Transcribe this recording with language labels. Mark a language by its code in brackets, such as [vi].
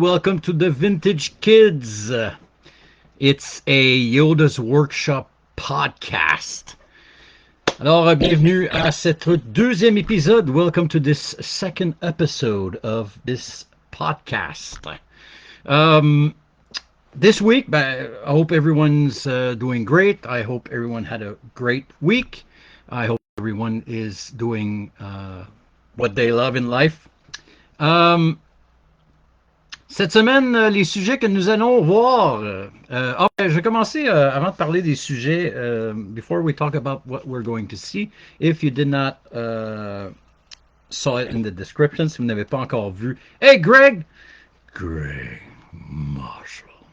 [en] Welcome to the Vintage Kids. It's a Yoda's Workshop podcast. [fr] Alors, bienvenue à cet deuxième épisode. [en] Welcome to this second episode of this podcast. This week, I hope everyone's doing great. I hope everyone had a great week. I hope everyone is doing what they love in life. [fr] Cette semaine, les sujets que nous allons voir. Je vais commencer avant de parler des sujets. [en] Before we talk about what we're going to see, if you did not saw it in the description, [fr] si vous n'avez pas encore vu. [en] Hey, Greg Marshall.